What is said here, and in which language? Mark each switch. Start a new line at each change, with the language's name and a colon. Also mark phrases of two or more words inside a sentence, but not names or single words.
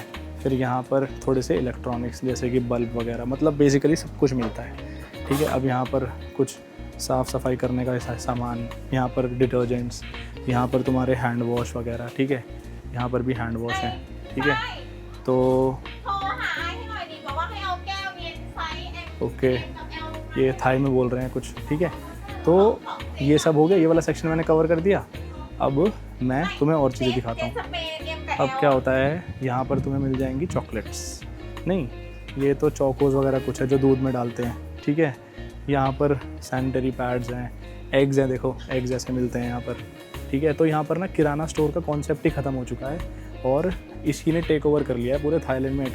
Hindi: फिर यहाँ पर थोड़े से इलेक्ट्रॉनिक्स जैसे कि बल्ब वगैरह, मतलब बेसिकली सब कुछ मिलता है, ठीक है। अब यहाँ पर कुछ साफ़ सफाई करने का सामान, यहाँ पर डिटर्जेंट्स, यहाँ पर तुम्हारे
English: hand wash
Hindi: वगैरह, ठीक है। यहाँ पर भी
English: hand wash
Hindi: है, ठीक है। तो
Thai: โทรหาให้หน่อยดิบอกว่าให้เอาแก้วเย็นไซส์ M
Hindi: ओके,
Thai: กับ L มา
Hindi: ये थाई में बोल रहे हैं कुछ, ठीक है। तो ये सब हो गया, ये वाला सेक्शन मैंने कवर कर दिया। अब मैं तुम्हें और चीज़ें दिखाता हूँ।
Thai: สเปรย์ M กับ
Hindi: अब L क्या होता है, यहाँ पर तुम्हें मिल जाएंगी चॉकलेट्स। नहीं, ये तो चौकोज़ वगैरह कुछ है जो दूध में डालते हैं, ठीक है। यहाँ पर
English: sanitary pads
Hindi: हैं, एग्स हैं, देखो एग्स ऐसे मिलते हैं यहाँ पर, ठीक है। तो यहाँ पर ना किराना स्टोर का कॉन्सेप्ट ही ख़त्म हो चुका है और इसी ने
English: take over
Hindi: कर लिया है पूरे थाईलैंड में।